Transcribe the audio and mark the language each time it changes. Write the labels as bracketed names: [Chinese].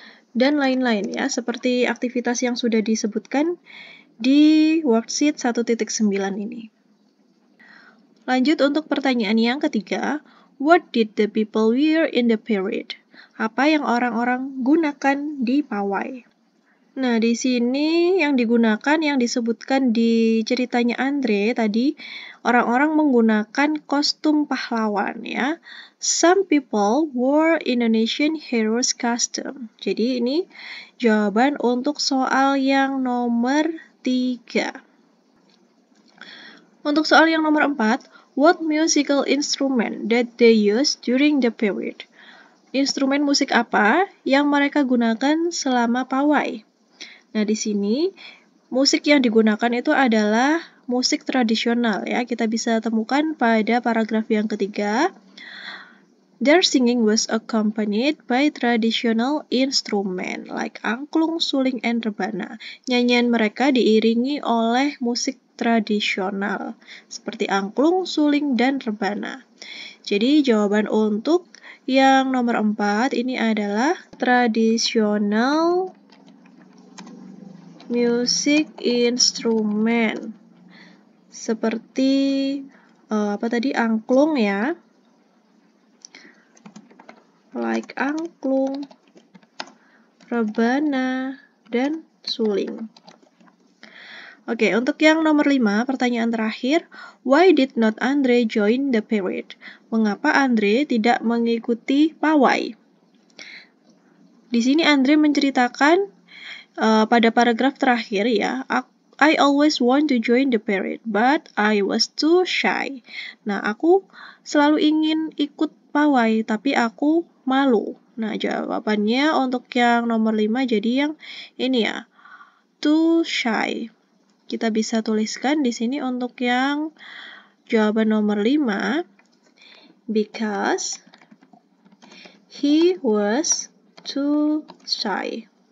[Indonesian] Dan lain-lain ya, seperti aktivitas yang sudah disebutkan di worksheet 1.9 ini. Lanjut untuk pertanyaan yang ketiga. [English] What did the people wear in the parade? [Indonesian] Apa yang orang-orang gunakan di pawai? Nah, di sini yang digunakan, yang disebutkan di ceritanya Andre tadi, orang-orang menggunakan kostum pahlawan ya. [English] Some people wore Indonesian heroes costume. [Indonesian] Jadi ini jawaban untuk soal yang nomor 3. Untuk soal yang nomor 4, [English] what musical instrument that they use during the parade? [Indonesian] Instrumen musik apa yang mereka gunakan selama pawai? Nah, di sini musik yang digunakan itu adalah musik tradisional ya. Kita bisa temukan pada paragraf yang ketiga. [English] Their singing was accompanied by traditional instrument like angklung, suling, and rebana. [Indonesian] Nyanyian mereka diiringi oleh musik tradisional seperti angklung, suling, dan rebana. Jadi jawaban untuk yang nomor 4 ini adalah tradisional [English] music instrument. [Indonesian] Seperti angklung ya. [English] Like angklung, rebana, dan suling. [Indonesian] Oke, untuk yang nomor 5, pertanyaan terakhir. [English] Why did not Andre join the parade? [Indonesian] Mengapa Andre tidak mengikuti pawai? Di sini Andre menceritakan pada paragraf terakhir ya, [English] I always want to join the parade, but I was too shy. [Indonesian] Nah, aku selalu ingin ikut pawai, tapi aku malu. Nah, jawabannya untuk yang nomor 5 jadi yang ini ya, [English] too shy. [Indonesian] Kita bisa tuliskan di sini untuk yang jawaban nomor 5, [English] because he was too shy.